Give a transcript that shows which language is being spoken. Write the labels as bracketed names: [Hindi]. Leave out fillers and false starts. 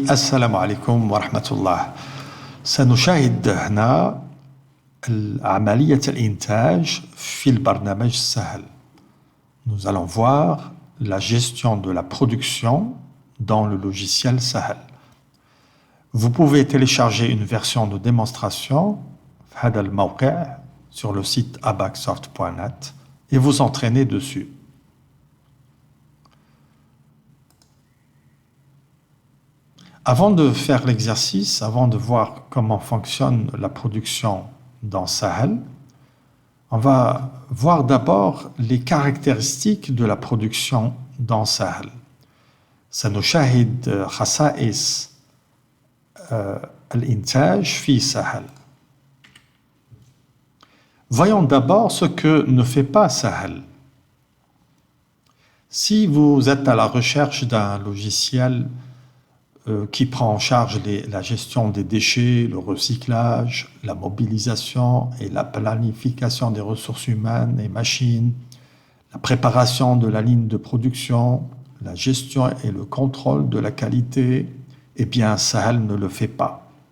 [Arabic] السلام عليكم ورحمة الله. سنشاهد هنا عملية الإنتاج في البرنامج سهل. [French] Nous allons voir la gestion de la production dans le logiciel Sahel. Vous pouvez télécharger une version de démonstration [Arabic] في هذا الموقع [French] sur le site abacsoft.net et vous entraîner dessus. Avant de faire l'exercice, avant de voir comment fonctionne la production dans Sahel, on va voir d'abord les caractéristiques de la production dans Sahel. [Arabic] سنشاهد خصائص الإنتاج في Sahel. [French] Voyons d'abord ce que ne fait pas Sahel. Si vous êtes à la recherche d'un logiciel qui prend en charge la gestion des déchets, le recyclage, la mobilisation et la planification des ressources humaines et machines, la préparation de la ligne de production, la gestion et le contrôle de la qualité, eh bien Sahel ne le fait pas.